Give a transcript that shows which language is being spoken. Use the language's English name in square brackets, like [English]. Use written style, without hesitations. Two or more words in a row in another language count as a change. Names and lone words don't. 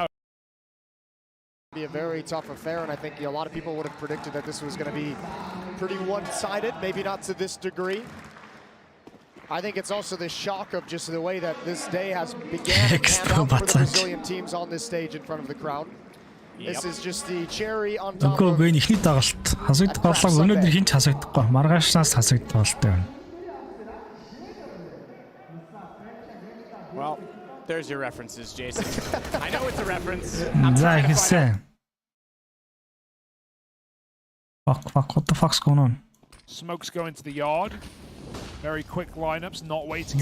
[English] Be a very tough affair, and I think a lot of people would have predicted that this was going to be pretty one-sided, maybe not to this degree. I think it's also the shock of just the way that this day has began and panned out for the Brazilian teams on this stage in front of the crowd. This is just the cherry on top of [Mongolian] ихний дагалт хасагдах боллоо. Өнөөдөр хинч хасагдахгүй. Маргаашнаас хасагдах болтой байна. [English] Well, there's your references, Jason. I know it's a reference. Fuck, what the fuck's going on? Smoke's going to the yard. Very quick lineups, not waiting